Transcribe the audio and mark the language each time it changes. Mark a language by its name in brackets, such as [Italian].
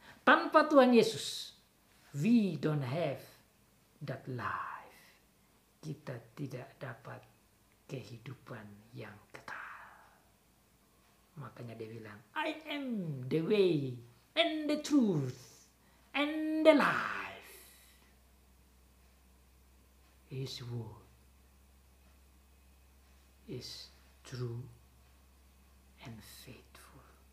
[Indonesian] Tanpa Tuhan Yesus, [English] we don't have that life. [Indonesian] Kita tidak dapat kehidupan yang kekal. Makanya dia bilang, [English] I am the way and the truth and the life. His word is true and faithful.